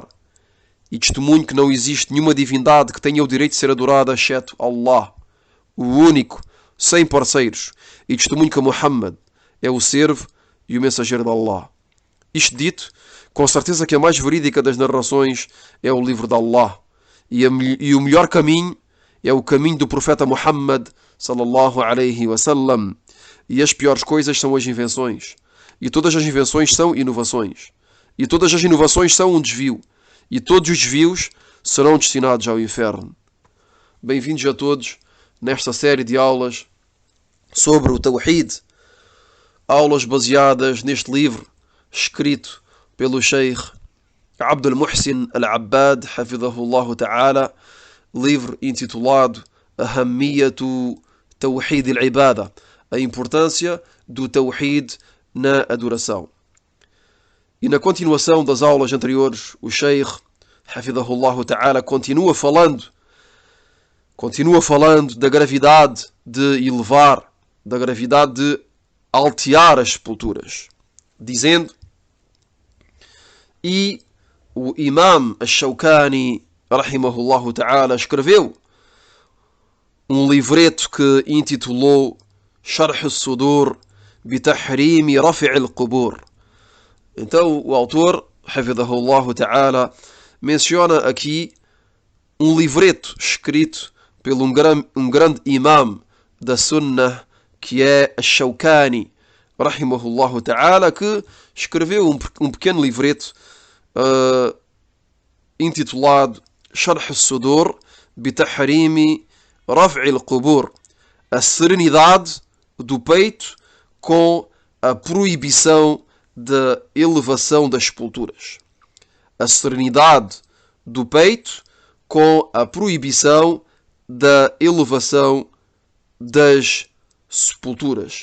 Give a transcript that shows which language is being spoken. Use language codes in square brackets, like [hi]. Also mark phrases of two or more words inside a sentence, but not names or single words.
[pt] E testemunho que não existe nenhuma divindade que tenha o direito de ser adorada, exceto Allah, o único, sem parceiros. E testemunho que Muhammad é o servo e o mensageiro de Allah. Isto dito, com certeza que a mais verídica das narrações é o livro de Allah. E o melhor caminho é o caminho do profeta Muhammad [ar] صلى الله عليه وسلم. [pt] E as piores coisas são as invenções. E todas as invenções são inovações. E todas as inovações são um desvio. E todos os desvios serão destinados ao inferno. Bem-vindos a todos nesta série de aulas sobre o Tawhid. Aulas baseadas neste livro, escrito pelo Sheikh Abdul Muhsin Al-Abbad, [ar] حفظه الله تعالى, [pt] livro intitulado Ahamiyatu Tawhid al-Ibada, a importância do Tawhid na adoração. E na continuação das aulas anteriores, o Sheikh, [ar] حفظه الله تعالى, [pt] continua falando da gravidade de elevar, da gravidade de altear as sepulturas, dizendo: e o Imam Ash-Shawkani, [ar] رحمه الله تعالى, [pt] escreveu um livreto que intitulou Sharh al-Sudur bi-Tahrimi Rafi' al-Qubur. Então o autor, [ar] حفظه الله تعالى, [pt] menciona aqui um livreto escrito por um grande imam da Sunnah, que é Ash-Shawkani, [ar] رحمه الله تعالى, [pt] que escreveu um pequeno livreto intitulado Sharh al-Sudur bi-Tahrimi Rafi' al-Qubur, a serenidade do peito com a proibição da elevação das sepulturas. A serenidade do peito com a proibição da elevação das sepulturas.